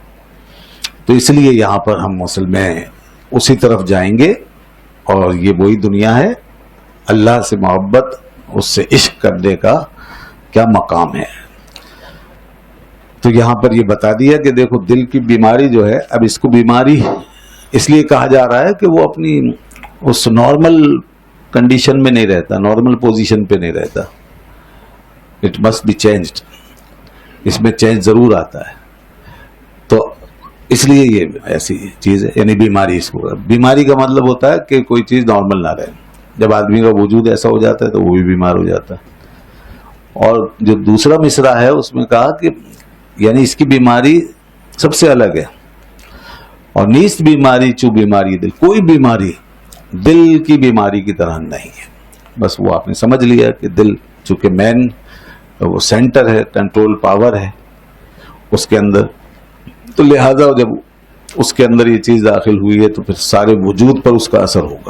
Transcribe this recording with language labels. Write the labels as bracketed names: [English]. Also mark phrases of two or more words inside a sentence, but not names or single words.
[Urdu] تو اس لیے یہاں پر ہم مسلمان اسی طرف جائیں گے، اور یہ وہی دنیا ہے، اللہ سے محبت، اس سے عشق کرنے کا کیا مقام ہے. تو یہاں پر یہ بتا دیا کہ دیکھو دل کی بیماری جو ہے، اب اس کو بیماری اس لیے کہا جا رہا ہے کہ وہ اپنی اس [English] normal condition [Urdu] میں نہیں رہتا، [English] normal position [Urdu] پہ نہیں رہتا. [English] It must be changed, [Urdu] اس میں چینج ضرور آتا ہے. تو اس لیے یہ ایسی چیز ہے. یعنی بیماری، اس کو بیماری کا مطلب ہوتا ہے کہ کوئی چیز نارمل نہ رہے. جب آدمی کا وجود ایسا ہو جاتا ہے تو وہ بھی بیمار ہو جاتا ہے. اور جو دوسرا مصرع ہے اس میں کہا کہ یعنی اس کی بیماری سب سے الگ ہے. [Persian] اور نیست بیماری چو بیماری دل، [Urdu] کوئی بیماری دل کی بیماری کی طرح نہیں ہے. بس وہ آپ نے سمجھ لیا کہ دل چونکہ مین وہ سینٹر ہے، [English] control power [Urdu] ہے اس کے اندر، تو لہذا جب اس کے اندر یہ چیز داخل ہوئی ہے تو پھر سارے وجود پر اس کا اثر ہوگا.